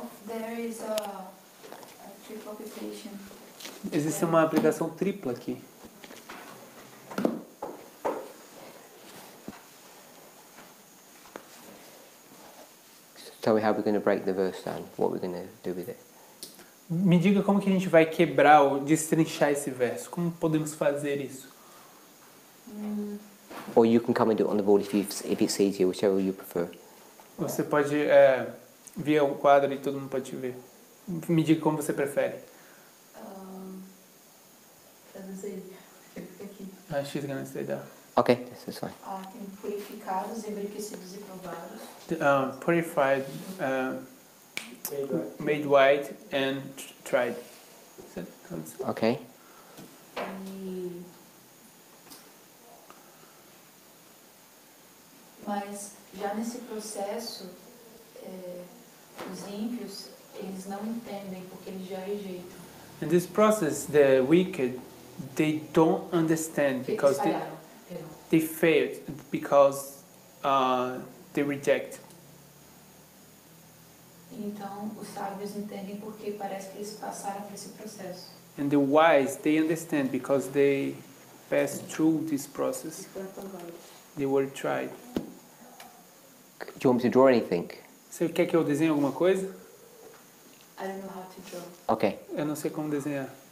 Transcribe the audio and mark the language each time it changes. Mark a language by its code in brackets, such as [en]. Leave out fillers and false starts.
[en] There is a triple application. [pt] Existe uma aplicação tripla aqui. [en] Tell me how we're going to break the verse down. What we're going to do with it. [pt] Me diga como que a gente vai quebrar ou destrinchar esse verso. Como podemos fazer isso? [en] Or you can come and do it on the board if it's easier, whichever you prefer. [pt] Você pode vir ao quadro e todo mundo pode te ver. Me diga como você prefere. Eu não sei. Aqui. [en] She's gonna stay down. Okay, that's fine. [pt] Tem purificados, enriquecidos e provados. [en] Purified, made white and tried. Okay. [pt] E... Mas já nesse processo, os ímpios, eles não entendem porque eles já rejeitam. [en] In this process, the wicked, they don't understand because [pt] Eles falharam, perdão. [en] they failed because they reject. [pt] Então, os sábios entendem porque parece que eles passaram por esse processo. [en] And the wise, they understand because they passed through this process. [pt] Eles foram provados. [en] They were tried. Do you want me to draw anything? [pt] Você quer que eu desenhe alguma coisa? [en] I don't know how to draw. Okay. [pt] Eu não sei como desenhar.